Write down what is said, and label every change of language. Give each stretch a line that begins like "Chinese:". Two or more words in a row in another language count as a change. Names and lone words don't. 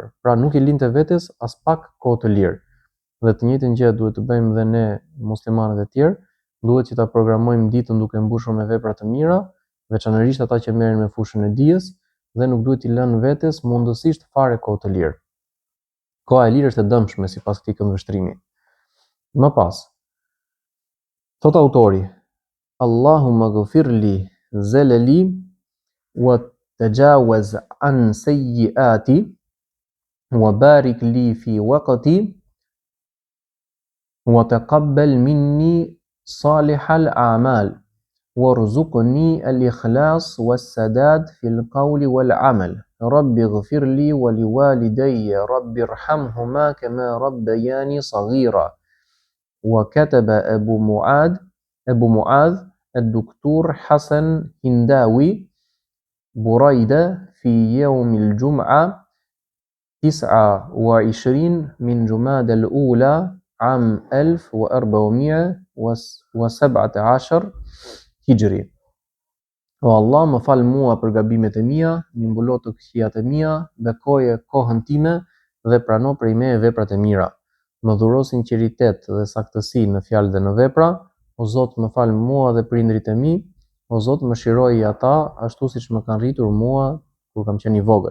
Albanian: Pra nuk i linte vetes as pak kohë të lirë. Dhe të njëjtën gjë duhet të bëjmë dhe ne muslimanët e tjerë, duhet që ta programojmë ditën duke mbushur me vepra të mira, veçanërisht ata që merren me fushën e dijes dhe nuk duhet i lënë vetes mundësisht fare kohë të lirë. Koha e lirë është e dëmshme sipas këtij këndvështrimi. Më pas, thot autori,
Arabic: اللهم اغفر لي زللي وتجاوز عن سيئاتي وبارك لي في وقتي وتقبل مني صالح الأعمال وارزقني الإخلاص والسداد في القول والعمل. رب اغفر لي ولوالدي رب ارحمهما كما ربياني صغيرا. وكتب أبو معاذ الدكتور حسن هنداوي بريدة في يوم الجمعة 29 من جمادى الأولى عام 1417 هجري.
Albanian: O Allah, më fal mua për gabimet e mia, më mbulot të këqijat e mia, bekoje kohën time dhe prano prej meje veprat e mira. Më dhuro sinqeritet dhe saktësi në fjalë dhe në vepra, o Zot më fal mua dhe prindrit e mi, o Zot më shiroi ata ashtu siç më kanë rritur mua kur kam qenë i vogël.